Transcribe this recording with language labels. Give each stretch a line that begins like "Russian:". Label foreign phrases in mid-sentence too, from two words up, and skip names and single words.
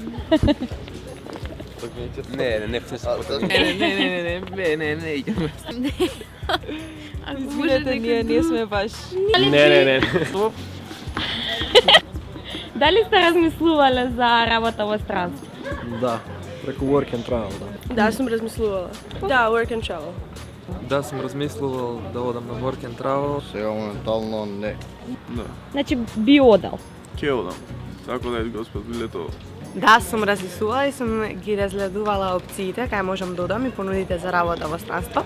Macedonian: Не идеме. Извинете, ние сме баш. Не. Дали сте размислувале за работа во странство? Да, преку work and travel, да. Да, сум размислувала. Да, work and travel. Да, съм размислувал да одам на Work and Travel. Сега моментално не. Да, Значи би одал. ќе одам. Така да е Господ лето. Да, сум размислувала и сум ги разгледувала опциите кај можам да одам и понудите за работа во странство.